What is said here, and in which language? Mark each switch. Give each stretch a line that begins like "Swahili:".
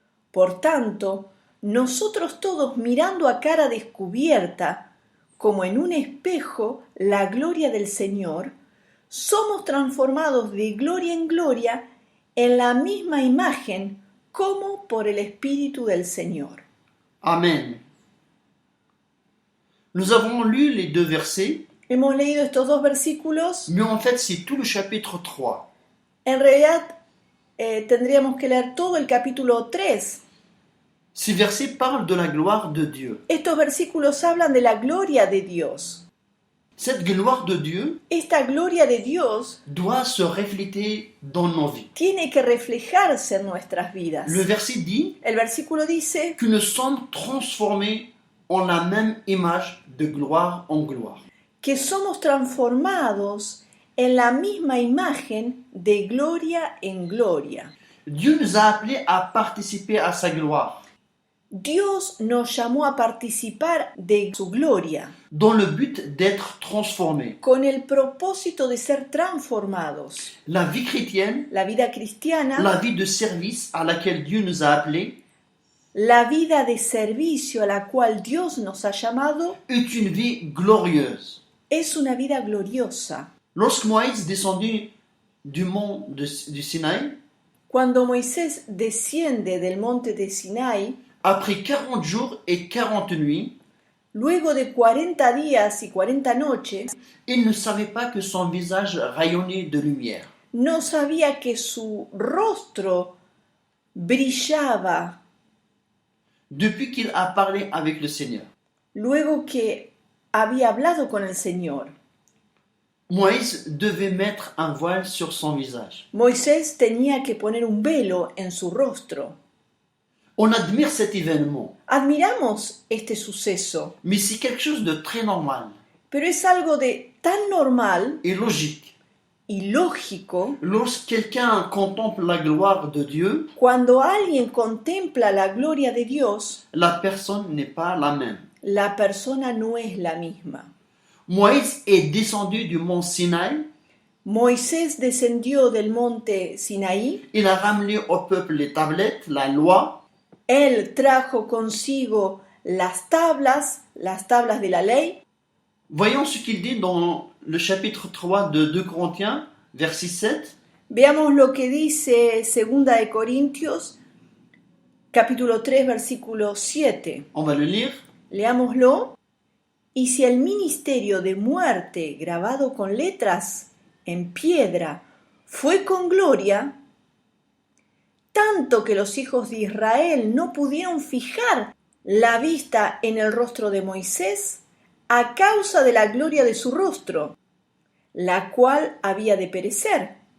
Spanish: Por tanto, nosotros todos mirando a cara descubierta, como en un espejo, la gloria del Señor, somos transformados de gloria en gloria en la misma imagen como por el Espíritu del Señor. Amen.
French: Nous avons lu les 2 versets,
Spanish: Hemos leído estos 2 versículos.
French: mais en fait c'est tout le chapitre 3.
Spanish: En realidad tendríamos que leer todo el capítulo 3.
French: Ces versets parlent de la gloire de Dieu.
Spanish: Estos versículos hablan de la gloria de Dios.
French: Cette gloire de Dieu
Spanish: Esta gloria de Dios
French: doit se refléter dans nos vies.
Spanish: tiene que reflejarse en nuestras vidas.
French: Le verset dit
Spanish: El versículo dice
French: que nous sommes transformés en la même image de gloire en gloire.
Spanish: que somos transformados en la misma imagen de gloria en gloria.
French: Dieu nous a appelés à participer à sa gloire,
Spanish: Dios nos llamó a participar de su gloria,
French: dans le but d'être transformés.
Spanish: con el propósito de ser transformados.
French: La vie chrétienne,
Spanish: La vida cristiana,
French: la vie de service à laquelle Dieu nous a appelés,
Spanish: la vida de servicio a la cual Dios nos ha llamado,
French: est une vie glorieuse.
Spanish: es una vida gloriosa.
French: Lorsque Moïse descendit du mont du Sinaï,
Spanish: Cuando Moisés desciende del monte de Sinai,
French: après 40 jours et 40 nuits,
Spanish: luego de 40 días y 40 noches,
French: il ne savait pas que son visage rayonnait de lumière.
Spanish: no sabía que su rostro brillaba
French: Depuis qu'il a parlé avec le Seigneur.
Spanish: luego que había hablado con el Señor.
French: Moïse devait mettre un voile sur son visage.
Spanish: Moisés tenía que poner un velo en su rostro.
French: On admire cet événement,
Spanish: Admiramos este suceso,
French: mais c'est quelque chose de très normal
Spanish: pero es algo de tan normal
French: et logique.
Spanish: y lógico.
French: Lorsque quelqu'un contemple la gloire de Dieu,
Spanish: Cuando alguien contempla la gloria de Dios,
French: la personne n'est pas la même.
Spanish: la persona no es la misma.
French: Moïse est descendu du mont Sinaï,
Spanish: Moisés descendió del monte Sinaí,
French: il a ramené au peuple les tablettes, la loi,
Spanish: él trajo consigo las tablas de la ley.
French: Voyons ce qu'il dit dans le chapitre 3 de 2 Corinthiens, verset 7.
Spanish: Veamos lo que dice 2 de Corintios, capítulo 3, versículo 7.
French: On va le lire.
Spanish: Leámoslo. Y si el ministerio de muerte grabado con letras en piedra fue con gloria, tanto que los hijos de Israel no pudieron fijar la vista en el rostro de Moisés a causa de la gloria de su rostro, la cual había de perecer.